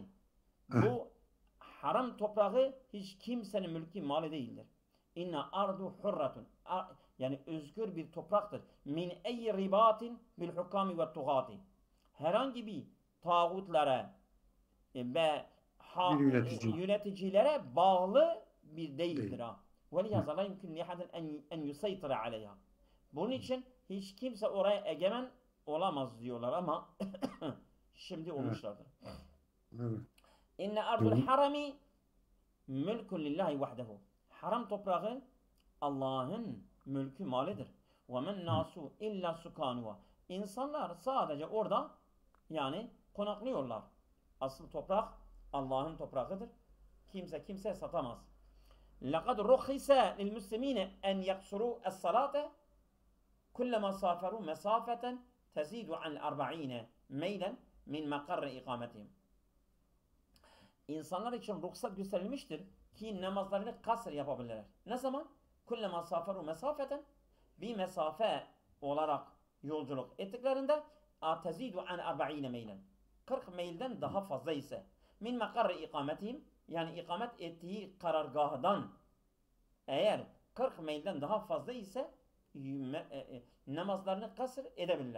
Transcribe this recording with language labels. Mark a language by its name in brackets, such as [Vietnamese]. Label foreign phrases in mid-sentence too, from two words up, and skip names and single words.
[Turkish] Bu haram toprağı hiç kimsenin mülki malı değildir. [Arabic] إن الأرض حرة. [Turkish] Yani özgür bir topraktır. [Arabic] من أي رباط بالحكام والطغاة. [Turkish] Herhangi bir tağutlara ve yöneticilere bağlı bir değildir. [Arabic] وَلِيَذَا لَا يُمْكِنْ لِيَحَدٍ اَنْ يُسَيْطِرَ عَلَيْهَا. [Turkish] Bunun için hiç kimse oraya egemen olamaz diyorlar ama şimdi olmuşlardır. [Arabic] إن أرض الحرام ملك لله وحده. [Turkish] Haram toprağı Allah'ın mülkü malıdır. [Arabic] وما الناس إلا سكانها. [Turkish] İnsanlar sadece orada yani konaklıyorlar. Asıl toprak Allah'ın toprağıdır. Kimse kimseye satamaz. [Arabic] لقد رخص للمسلمين أن يقصروا الصلاة كلما سافروا مسافة تزيد عن 40 ميلا من مقر إقامتهم. [Turkish] İnsanlar için ruhsat gösterilmiştir ki namazlarını kasır yapabilirler. Ne zaman? [Arabic] كلما سافروا مسافة [Turkish] bir mesafe olarak yolculuk ettiklerinde [Arabic] تزيد عن 40 ميلا [Turkish] 40 meylden daha fazla ise [Arabic] من مقر إقامتهم [Turkish] yani ikamet ettiği karargahdan eğer 40 meylden daha fazla ise namazlarını kasır edebilirler.